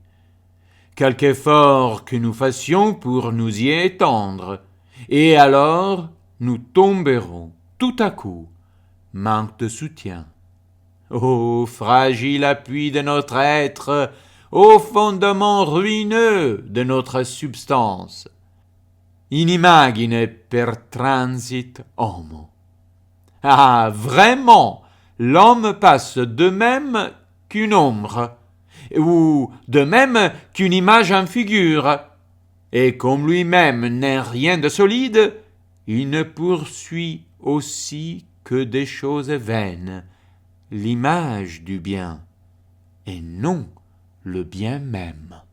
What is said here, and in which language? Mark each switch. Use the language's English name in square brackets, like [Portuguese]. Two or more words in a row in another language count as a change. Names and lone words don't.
[French] Quelque effort que nous fassions pour nous y étendre, et alors nous tomberons tout à coup, manque de soutien. Ô fragile appui de notre être, ô fondement ruineux de notre substance! [Latin] Inimagine per transit homo. [French] Ah, vraiment, l'homme passe de même qu'une ombre, ou de même qu'une image en figure, et comme lui-même n'est rien de solide, il ne poursuit aussi que des choses vaines, l'image du bien, et non le bien même.